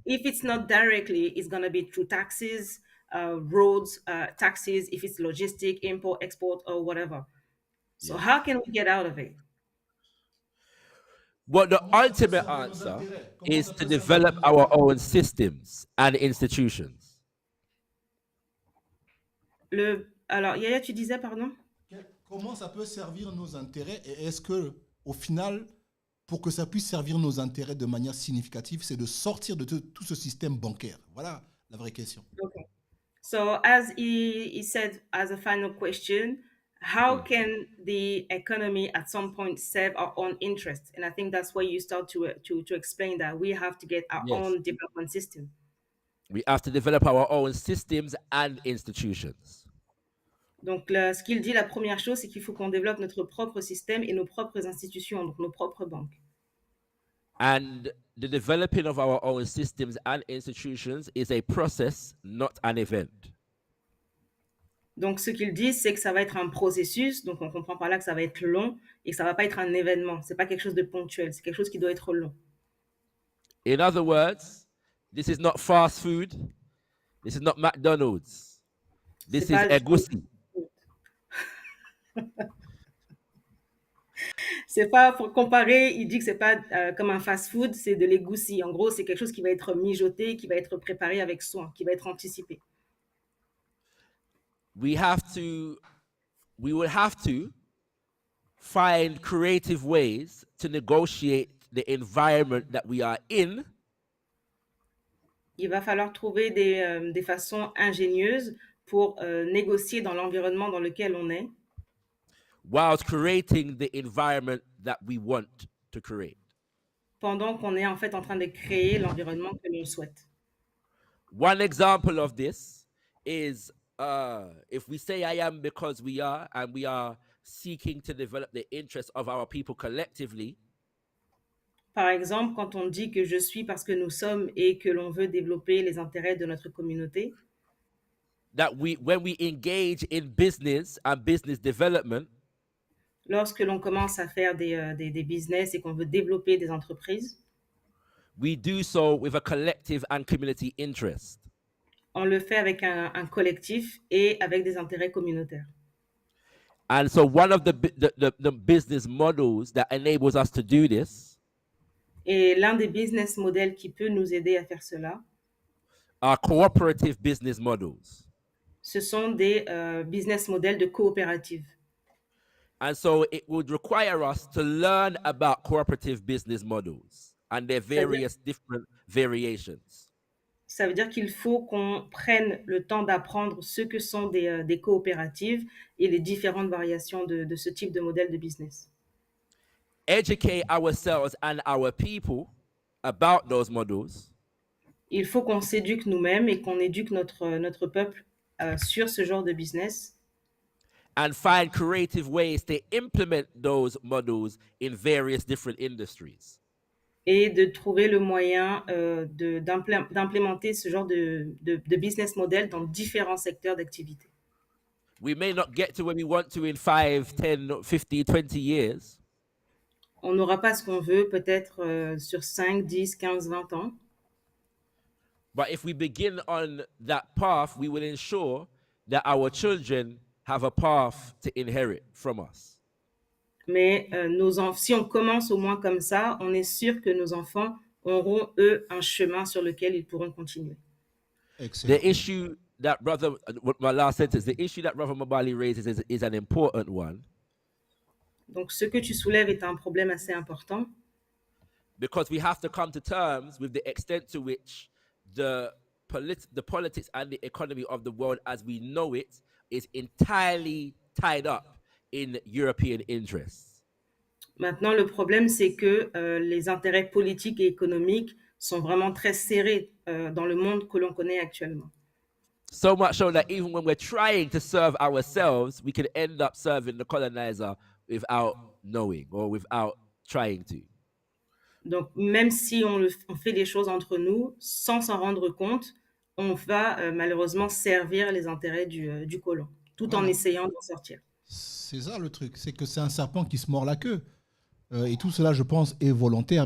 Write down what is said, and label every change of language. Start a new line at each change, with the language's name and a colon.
English: if it's not directly, it's going to be through taxes, roads, taxes, if it's logistic, import, export, or whatever. So how can we get out of it? Well, the ultimate answer is to develop our own systems and institutions.
French: Alors, Yaya, tu disais, pardon? Comment ça peut servir nos intérêts? Et est-ce que, au final, pour que ça puisse servir nos intérêts de manière significative, c'est de sortir de tout ce système bancaire? Voilà la vraie question.
English: Okay. So as he said as a final question, how can the economy at some point serve our own interests? And I think that's where you start to explain that we have to get our Yes. own development system. We have to develop our own systems and institutions.
French: Donc ce qu'il dit, la première chose, c'est qu'il faut qu'on développe notre propre système et nos propres institutions, donc nos propres banques.
English: And the developing of our own systems and institutions is a process, not an event.
French: Donc, ce qu'ils disent, c'est que ça va être un processus. Donc, on comprend par là que ça va être long et que ça va pas être un événement. C'est pas quelque chose de ponctuel. C'est quelque chose qui doit être long.
English: In other words, this is not fast food. This is not McDonald's. This
French: C'est
English: is
French: pas
English: egusi.
French: C'est pas, pour comparer, il dit que c'est pas comme un fast-food, c'est de l'égoussi. En gros, c'est quelque chose qui va être mijoté, qui va être préparé avec soin, qui va être anticipé.
English: We will have to find creative ways to negotiate the environment that we are in.
French: Il va falloir trouver des façons ingénieuses pour négocier dans l'environnement dans lequel on est,
English: whilst creating the environment that we want to create.
French: pendant qu'on est en fait en train de créer l'environnement que l'on souhaite.
English: One example of this is if we say I am because we are, and we are seeking to develop the interests of our people collectively.
French: Par exemple, quand on dit que je suis parce que nous sommes et que l'on veut développer les intérêts de notre communauté,
English: that when we engage in business and business development,
French: Lorsque l'on commence à faire des business et qu'on veut développer des entreprises,
English: we do so with a collective and community interest.
French: on le fait avec un collectif et avec des intérêts communautaires.
English: And so one of the business models that enables us to do this
French: Et l'un des business models qui peut nous aider à faire cela,
English: are cooperative business models.
French: ce sont des business models de coopérative.
English: And so it would require us to learn about cooperative business models and their various different variations.
French: Ça veut dire qu'il faut qu'on prenne le temps d'apprendre ce que sont des coopératives et les différentes variations de ce type de modèle de business.
English: Educate ourselves and our people about those models.
French: Il faut qu'on s'éduque nous-mêmes et qu'on éduque notre peuple sur ce genre de business.
English: And find creative ways to implement those models in various different industries.
French: Et de trouver le moyen d'implémenter ce genre de business model dans différents secteurs d'activité.
English: We may not get to where we want to in 5, 10, 15, 20 years.
French: On n'aura pas ce qu'on veut peut-être sur 5, 10, 15, 20 ans.
English: But if we begin on that path, we will ensure that our children have a path to inherit from us.
French: Mais si on commence au moins comme ça, on est sûr que nos enfants auront, eux, un chemin sur lequel ils pourront continuer.
English: Excellent. The issue that my last sentence, the issue that Brother Mabali raises is an important one.
French: Donc, ce que tu soulèves est un problème assez important.
English: Because we have to come to terms with the extent to which the politics and the economy of the world as we know it is entirely tied up in European interests.
French: Maintenant, le problème, c'est que les intérêts politiques et économiques sont vraiment très serrés dans le monde que l'on connaît actuellement.
English: So much so that even when we're trying to serve ourselves, we can end up serving the colonizer without knowing or without trying to.
French: Donc, même si on fait des choses entre nous, sans s'en rendre compte, on va malheureusement servir les intérêts du colon, tout en essayant d'en sortir. C'est ça le truc, c'est que c'est un serpent qui se mord la queue. Et tout cela, je pense, est volontaire.